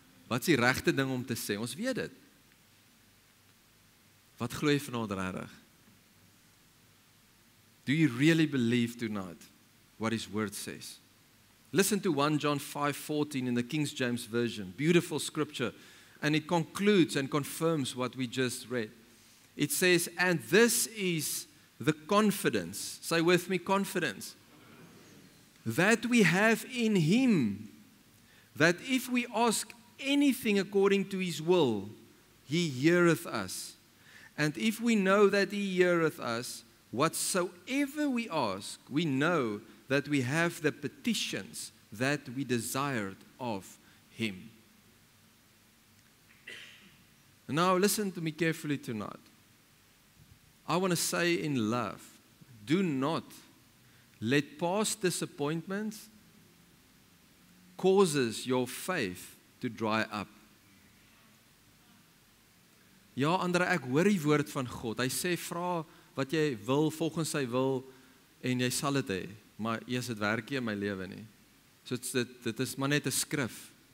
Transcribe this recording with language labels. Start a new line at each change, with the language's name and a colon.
Afrikaans: Wat is die regte ding om te sê? Ons weet dit. Wat glo jy vanaand regtig?
English: Do you really believe tonight what his word says? Listen to 1 John 5:14 in the King James Version. Beautiful scripture. And it concludes and confirms what we just read. It says, and this is the confidence. Say with me, confidence. That we have in him. That if we ask anything according to his will, he heareth us. And if we know that he heareth us, whatsoever we ask, we know that we have the petitions that we desired of him. Now listen to me carefully tonight. I want to say in love, do not let past disappointments causes your faith to dry up.
Afrikaans: Ja, Andre, ek hoor die woord van God. Hy sê, vra wat jy wil volgens sy wil en jy sal dit hê. Maar eers dit werk nie in my lewe nie. So dit is maar net 'n skrif.